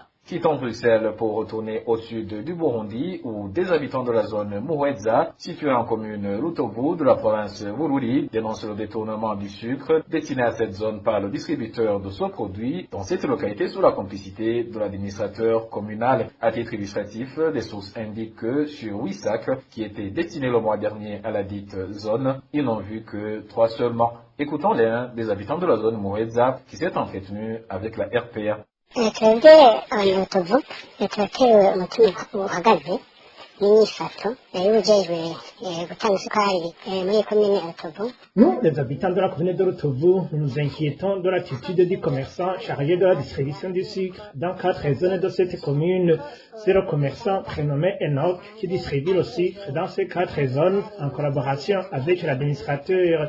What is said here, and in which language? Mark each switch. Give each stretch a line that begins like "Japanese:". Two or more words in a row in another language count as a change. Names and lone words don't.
French: Quittons Bruxelles pour retourner au sud du Burundi, où des habitants de la zone Muhweza, située en commune Lutovu de la province Bururi, dénoncent le détournement du sucre destiné à cette zone par le distributeur de ce produit dans cette localité sous la complicité de l'administrateur communal. À titre illustratif, des sources indiquent que sur 8 sacs qui étaient destinés le mois dernier à la dite zone, ils n'ont vu que 3 seulement. Écoutons l'un des habitants de la zone Muhweza qui s'est entretenu avec la RPA.
Rundi: twebwe abanyarutovu turatera umutima uhagaze n'inyifato y'ubujejwe gutanga isukari muri komine ya Rutovu.
French: Nous, les habitants de la commune de Rutovu, nous nous inquiétons de l'attitude du commerçant chargé de la distribution du sucre dans 4 zones de cette commune. C'est le commerçant prénommé Enoch qui distribue le sucre dans ces 4 zones en collaboration avec l'administrateur.